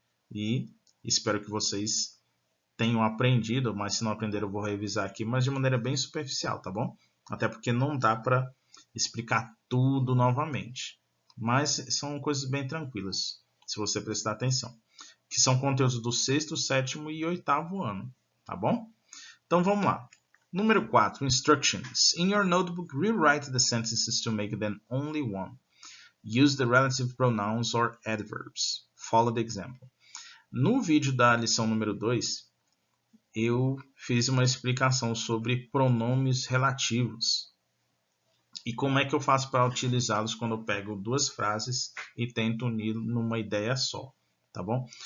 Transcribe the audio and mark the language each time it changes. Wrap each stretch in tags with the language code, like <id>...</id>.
<pt>E espero que vocês tenham aprendido, mas se não aprenderam eu vou revisar aqui, mas de maneira bem superficial, tá bom? Até porque não dá para explicar tudo novamente. Mas são coisas bem tranquilas, se você prestar atenção. Que são conteúdos do sexto, sétimo e oitavo ano, tá bom? Então vamos lá. Número 4, Instructions.</pt> <en>In your notebook, rewrite the sentences to make them only one. Use the relative pronouns or adverbs. Follow the example.</en> <pt>No vídeo da lição número 2, eu fiz uma explicação sobre pronomes relativos e como é que eu faço para utilizá-los quando eu pego duas frases e tento unir numa ideia só, tá bom?</pt>